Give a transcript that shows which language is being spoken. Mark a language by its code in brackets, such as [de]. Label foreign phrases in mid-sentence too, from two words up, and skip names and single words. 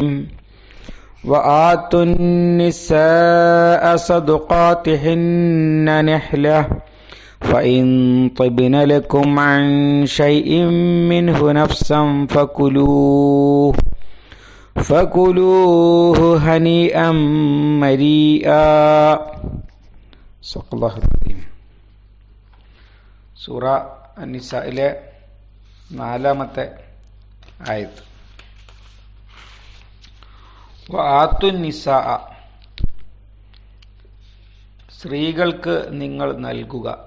[ar] وآتوا النساء صدقاتهن نحلة فإن طبن لكم عن شيء منه نفسا فكلوه هنيئا مريئا. [ml] സൂറ അന്നിസയിലെ 4-ാമത്തെ ആയത്ത്. [ar] وآتوا النساء, [ml] സ്ത്രീകൾക്ക് നിങ്ങൾ നൽകുക.